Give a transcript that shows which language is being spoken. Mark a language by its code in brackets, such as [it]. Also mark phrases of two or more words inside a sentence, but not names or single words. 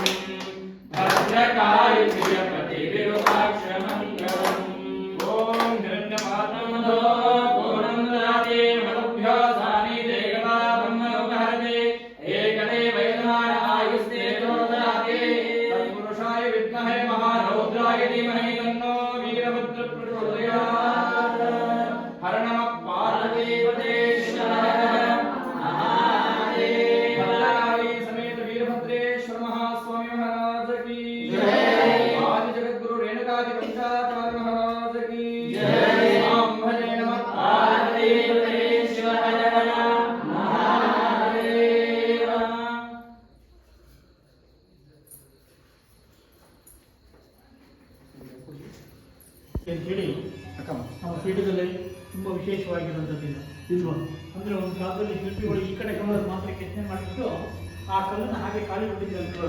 [sa] ಭದ್ರಕಾಳಿ ಪ್ರಿಯಪತಿ ವಿರೂಪಾಕ್ಷ ಮಂಗಲಂ ಓಂ ಹಿರಣ್ಯಪಾತ್ರಮಧೋ ಪೂರ್ಣಂದರಾತೆ ಮಧುಭ್ಯೋ ಸಾನಿ ದೇಗವಾ ಬ್ರಹ್ಮ ಉಪಹರತೆ ಏಕದೇ ವೈದ್ಯಮಾನ ಆಯುಸ್ತೆ ದೋದಾತೆ ತತ್ಪುರುಷಾಯ ವಿದ್ಮಹೇ ಮಹಾರೌದ್ರಾಯ ಧೀಮಹಿ ತನ್ನೋ ವೀರಭದ್ರ ಪ್ರಚೋದಯಾತ್ ಹರ ನಮಃ ಪಾರ್ವತೀಪತೆ [hi] भद्रकाली समेत वीरभद्रेश्वर महास्वामी महाराज की जय आदि जगद्गुरु रेणुकादि पंचाचार्य महाराज की जय [sa] ओम भजे नमः पार्वतीपते [hi] शिव हर हर महादेव [kn] ಅಂತ ಹೇಳಿ ನಮ್ಮ ಪೀಠದಲ್ಲಿ ತುಂಬ ವಿಶೇಷವಾಗಿರುವಂಥದ್ದಿಲ್ಲ ಇಲ್ವಾ ಅಂದರೆ ಒಂದು ಕಾಲದಲ್ಲಿ ಶಿಲ್ಪಿಗಳು ಈ ಕಡೆ ಕಲ್ಲನ್ನು ಮಾತ್ರ ಕೆತ್ತನೆ ಮಾಡಿಬಿಟ್ಟು ಆ ಕಲ್ಲನ್ನು ಹಾಗೆ ಖಾಲಿ ಬಿಟ್ಟಿದ್ದಾರೆ.